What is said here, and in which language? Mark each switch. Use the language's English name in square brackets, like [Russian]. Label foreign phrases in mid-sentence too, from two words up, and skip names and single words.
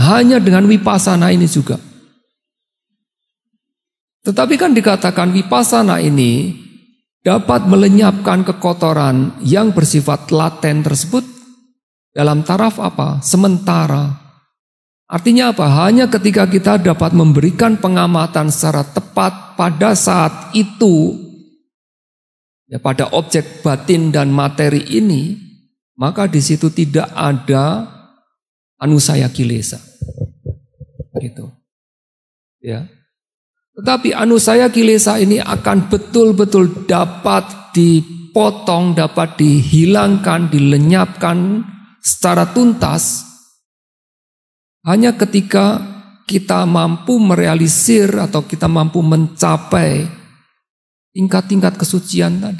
[Indonesian] Hanya dengan vipassana ini juga. Tetapi kan dikatakan vipassana ini dapat melenyapkan kekotoran yang bersifat laten tersebut dalam taraf apa? Sementara. Artinya apa? Hanya ketika kita dapat memberikan pengamatan secara tepat pada saat itu, ya pada objek batin dan materi ini, maka di situ tidak ada [Pali] anusaya kilesa. [Indonesian] Gitu. Ya. Tetapi [Pali] anusaya kilesa [Indonesian] ini akan betul-betul dapat dipotong, dapat dihilangkan, dilenyapkan secara tuntas hanya ketika kita mampu merealisir atau kita mampu mencapai tingkat-tingkat kesucian tadi.